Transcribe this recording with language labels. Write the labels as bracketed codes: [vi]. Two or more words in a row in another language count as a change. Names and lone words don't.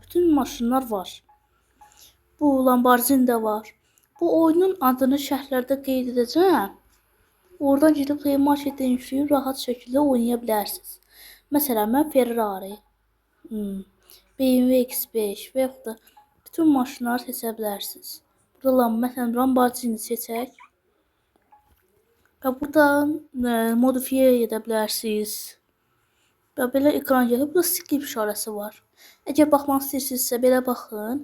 [az] Bütün maşınlar var. Bu Lamborghini de var. Bu oyunun adını şərhlərdə qeyd edəcəm. [tr] Oradan gidip [az] Play Market'e yükləyib rahat şekilde oynaya bilərsiniz. [tr] Mesela ben [az] Ferrari, BMW X5 və yaxud da bütün maşınları seçə bilərsiniz. Burada məsələn Lamborghini seçək. Və buradan modifiyə edə bilərsiniz. Və belə ekran gəlir. Burada skip işarəsi var. Əgər baxmaq istəyirsinizsə belə baxın.